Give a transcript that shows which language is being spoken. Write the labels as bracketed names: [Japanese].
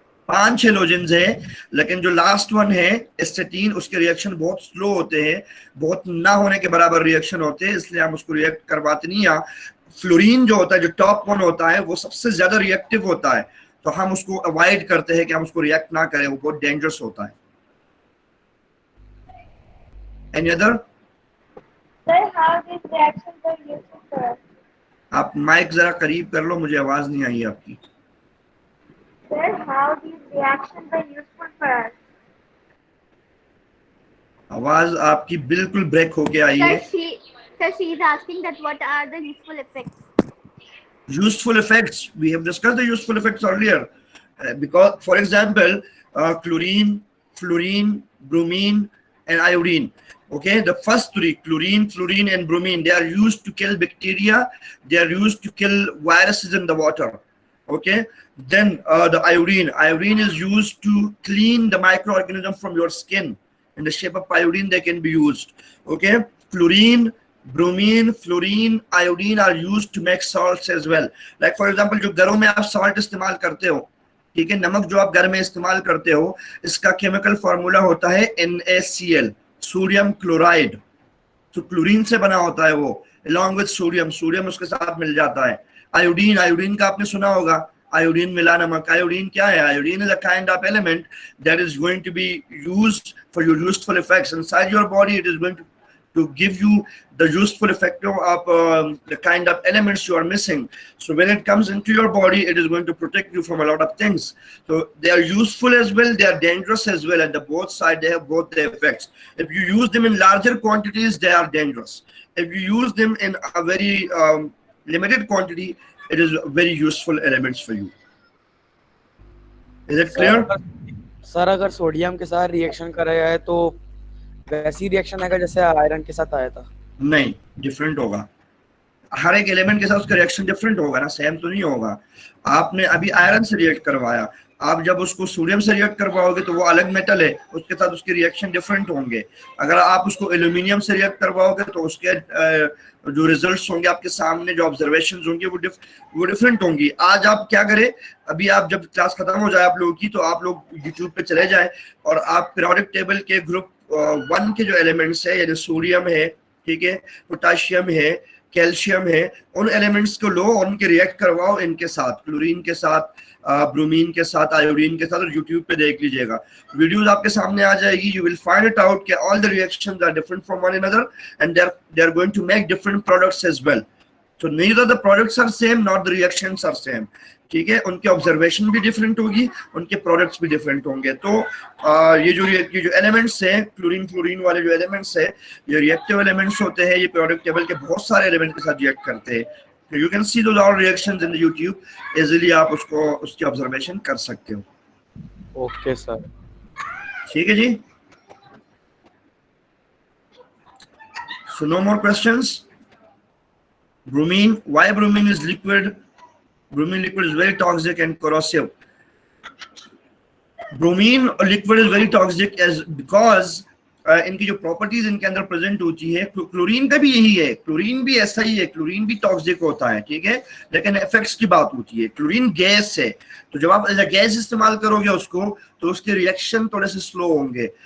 [Hindi] 5 halogens है, लेकिन जो लास्ट वन है एस्टेटीन, उसके रिएक्शन बहुत स्लो होते हैं, बहुत ना होने के बराबर रिएक्शन होते हैं, इसलिए हम उसको रिएक्ट करवाते नहीं. या फ्लोरीन जो होता है, जो टॉप वन होता है, वो सबसे ज्यादा रिएक्टिव होता है, तो हम उसको अवॉइड करते हैं कि हम उसको रिएक्ट ना करें, वो बहुत डेंजरस होता है. [English] Any other? Sir, how these reactions are useful for us? [Hindi] आप माइक जरा करीब कर लो, मुझे आवाज नहीं आई आपकी. [English] Sir, how these reactions are useful for us? [Hindi] आवाज आपकी बिल्कुल ब्रेक होके आई है. [English] Sir, she is asking that what are the useful effects? Useful effects, we have discussed the useful effects earlier. Because for example, chlorine, fluorine, bromine and iodine, okay, the first three, chlorine, fluorine and bromine, they are used to kill bacteria, they are used to kill viruses in the water. Okay, then the iodine is used to clean the microorganism from your skin. In the shape of iodine they can be used. Okay, chlorine, bromine, fluorine, iodine are used to make salts as well. [Hindi] Like for example, जो घरों में आप salt इस्तेमाल करते हो, ठीक है, नमक जो आप घर में इस्तेमाल करते हो, इसका केमिकल फार्मूला होता है NaCl, सोडियम क्लोराइड. तो क्लोरीन से बना होता है वो, [English] along with [Hindi] सोडियम उसके साथ मिल जाता है. आयोडीन का आपने सुना होगा, आयोडीन मिला नमक. आयोडीन क्या है? [English] Iodine is a kind of element that is going to be used for your useful effects inside your body. It is going to give you the useful effect of the kind of elements you are missing. So when it comes into your body, it is going to protect you from a lot of things. So they are useful as well, they are dangerous as well. At the both sides, they have both their effects. If you use them in larger quantities, they are dangerous. If you use them in a very limited quantity, it is very useful elements for you. Is it clear? [Hindi] Sir अगर sodium के साथ reaction कर रहा है तो वैसी reaction आएगा जैसे आयरन के साथ आया था? नहीं, डिफरेंट होगा. हर एक एलिमेंट के साथ उसका रिएक्शन डिफरेंट होगा ना, सेम तो नहीं होगा. आपने अभी आयरन से रिएक्ट करवाया, आप जब उसको सोडियम से रिएक्ट करवाओगे तो वो अलग मेटल है, उसके साथ उसके रिएक्शन डिफरेंट होंगे. अगर आप उसको एल्यूमिनियम से रिएक्ट करवाओगे तो उसके जो रिजल्ट्स होंगे आपके सामने, जो ऑब्जर्वेशंस होंगे वो डिफरेंट होंगी. आज आप क्या करें, अभी आप जब क्लास खत्म हो जाए आप लोगों की, तो आप लोग यूट्यूब पे चले जाए और आप पीरियोडिक टेबल के ग्रुप वन के जो एलिमेंट्स है, यानी सोडियम है, ठीक है, पोटाशियम है, कैल्शियम है, उन एलिमेंट्स को लो और उनके रिएक्ट करवाओ इनके साथ, क्लोरीन के साथ, ब्रोमीन के साथ, आयोडीन के साथ, और यूट्यूब पे देख लीजिएगा, वीडियोस आपके सामने आ जाएगी. [English] You will find it out कि all the reactions are different from one another and they are going to make different products as well. So neither the products are same nor the reactions are same. [Hindi] ठीक है, उनके observation भी different होगी, उनके products भी different होंगे. तो ये जो एलिमेंट्स है, क्लोरीन फ्लोरीन वाले जो एलिमेंट्स है, ये रिएक्टिव एलिमेंट्स होते हैं. ये periodic टेबल के बहुत सारे एलिमेंट के साथ रिएक्ट करते हैं. [English] तो you can see those all reactions in the YouTube. [Hindi] Easily आप उसको उसकी ऑब्जर्वेशन कर सकते हो. [English] Okay sir. [Hindi] ठीक है जी. [English] So no more questions. Bromine, why bromine is liquid? Bromine liquid is very toxic and corrosive. Bromine liquid is very toxic as because [Hindi] इनकी जो प्रॉपर्टीज इनके अंदर प्रेजेंट होती है, क्लोरीन का भी यही है, क्लोरीन भी ऐसा ही है, क्लोरीन भी टॉक्सिक होता है, ठीक है, लेकिन इफेक्ट्स की बात होती है. क्लोरीन गैस है, तो जब आप एज अ गैस इस्तेमाल करोगे उसको, तो उसके रिएक्शन थोड़े से स्लो होंगे.